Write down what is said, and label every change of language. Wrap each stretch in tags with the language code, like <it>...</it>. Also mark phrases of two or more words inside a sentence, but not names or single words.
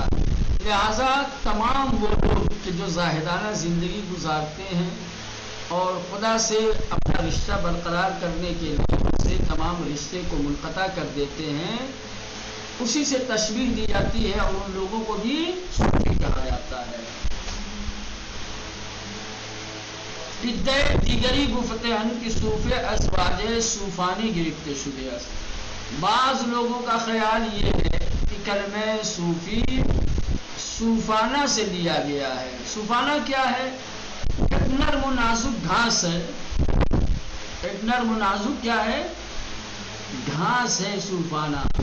<ur>لہذا تمام وہ لوگ کہ جو زاہدانہ زندگی گزارتے ہیں اور خدا سے اپنا رشتہ برقرار کرنے کے لیے اسے تمام رشتے کو منقطع کر دیتے ہیں، اسی سے تشبیہ دی جاتی ہے اور ان لوگوں کو بھی صوفی کہا جاتا ہے۔</ur> <fa>ادعای دیگری گفته اند که صوفی ازواج صوفانی گرفته شده است۔</fa> <ur>بعض لوگوں کا خیال یہ ہے کہ کلمہ صوفی صوفانہ سے لیا گیا ہے۔ صوفانہ کیا ہے؟ ایک نرم و نازک گھاس ہے۔ ایک نرم و نازک کیا ہے؟ گھاس ہے صوفانہ۔</ur>